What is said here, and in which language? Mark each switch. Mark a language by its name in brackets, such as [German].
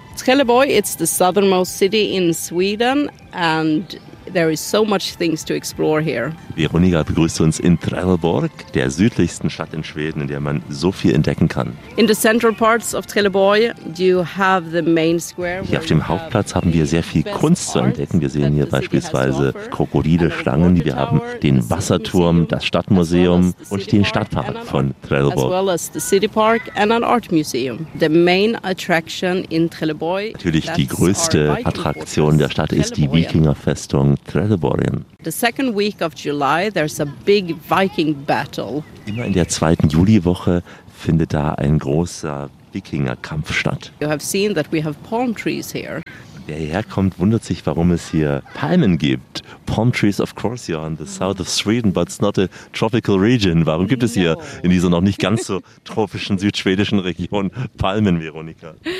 [English] Trelleborg, it's the southernmost city in Sweden and there is so much things to explore here. [German] Veronika begrüßt uns in Trelleborg, der südlichsten Stadt in Schweden, in der man so viel entdecken kann. [English] In the central parts of Trelleborg, you have the main square. [German] Hier auf dem Hauptplatz haben wir sehr viel Kunst zu entdecken. Wir sehen hier beispielsweise Krokodile, Schlangen, wir haben den Wasserturm, das Stadtmuseum und den Stadtpark von Trelleborg. [English] As well as the city park and an art museum. The main attraction in Trelleborg. [German] Natürlich die größte Attraktion der Stadt ist die Wikingerfestung Trelleborgen. [English] The second week of July, there's a big Viking battle. [German] Immer in der zweiten Juliwoche findet da ein großer Wikingerkampfstadt. [English] You have seen that we have palm trees here. [German] Wer hierher kommt, wundert sich, warum es hier Palmen gibt. [English] Palm trees, of course, you're in the south of Sweden, but it's not a tropical region. [German] Warum gibt es hier in dieser noch nicht ganz so tropischen südschwedischen Region Palmen, Veronika?